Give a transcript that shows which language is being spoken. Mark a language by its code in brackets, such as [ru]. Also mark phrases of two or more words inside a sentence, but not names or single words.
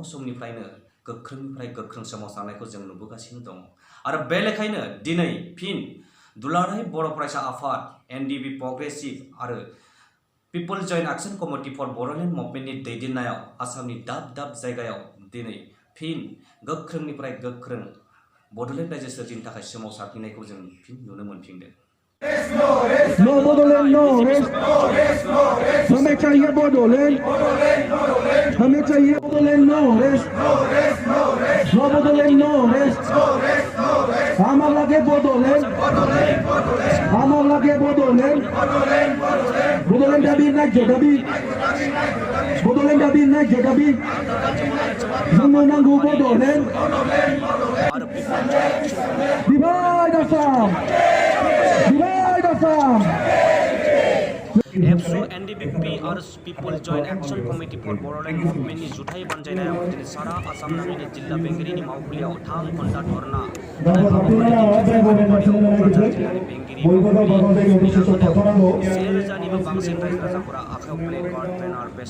[brx] समनिफ्रायनो गोख्रोंनिफ्राय गोख्रों सोमावसारनायखौ जों नुबोगासिनो दं आरो बे लेखायैनो दिनै फिन दुलाराय बर' फरायसा आफाद एनडिबि प्रग्रेसिभ आरो पिपल जयेन्ट एक्शन कमिटि फर बर'लेण्ड मुभमेन्टनि दैदेननायाव आसामनि दाब दाब जायगायाव दिनै फिन गोख्रोंनिफ्राय गोख्रों बड'लेण्ड रायजो सोरजिनो थाखाय सोमावसारफिननायखौ जों फिन नुनो मोनफिनदों। [en] No Bodoland, no rest. [hi] हमें चाहिए बोडोलैंड, हमें चाहिए बोडोलैंड, [en] no rest. No Bodoland, no rest. [hi] हमारा लगे बोडोलैंड, हमारा लगे बोडोलैंड. बोडोलैंड अभी नहीं जगबी, बोडोलैंड अभी नहीं जगबी. [brx] जोंनो नांगौ बोडोलैंड. [en] Divide Assam. Divide Assam. [brx] एबसु एनडिबिपि आरो पिपल जयेन्ट एक्शन कमिटि फर बर'लेण्ड मुभमेन्टनि जुथाइ बानजायनायाव दिनै सारा आसाम नाङैनो जिल्ला बेंगिरिनि मावखुलियाव 3 घन्टा धरना जिल्लानि बेंगिरि मावखुलि 1000निबो बांसिन रायजो राजाफोरा आखायाव [en] placard banner